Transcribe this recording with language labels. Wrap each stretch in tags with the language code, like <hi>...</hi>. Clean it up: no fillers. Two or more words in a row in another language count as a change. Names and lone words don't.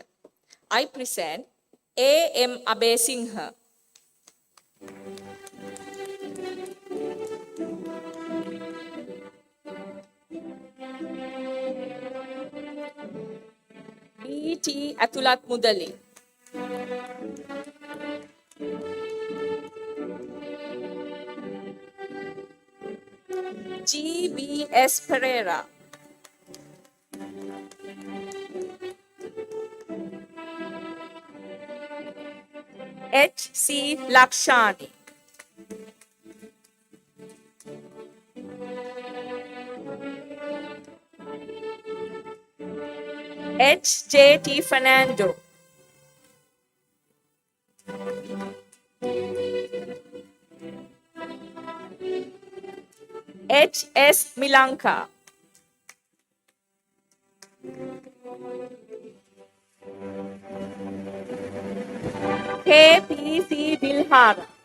<en>I present A.M. Abesinghe. B.T. Athulat Mudali. G.B.S. Pereira. H.C. Lakshani. H.J.T. Fernando. H.S. Milanka. K.P.C. Dilhara.</en>